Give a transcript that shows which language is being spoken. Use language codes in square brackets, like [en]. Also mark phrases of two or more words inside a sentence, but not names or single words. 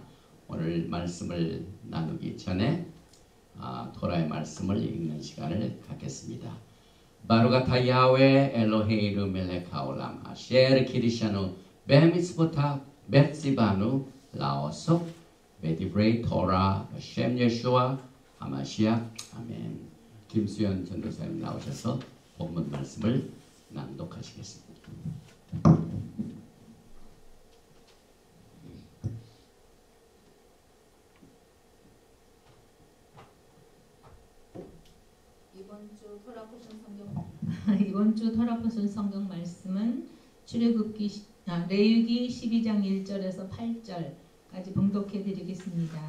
[ko] 오늘 말씀을 나누기 전에 토라의 말씀을 읽는 시간을 갖겠습니다. [he] ברוך אתה יהוה אלוהינו מלך העולם אשר קדשנו במצוותיו וציוונו לעסוק בדברי תורה בשם ישוע המשיח. [ko] 아멘. 김수연 전도사님 나오셔서 본문 말씀을 낭독하시겠습니다. 이번 주 토라포션 성경 말씀은 레위기 12장 1절에서 8절까지 봉독해 드리겠습니다.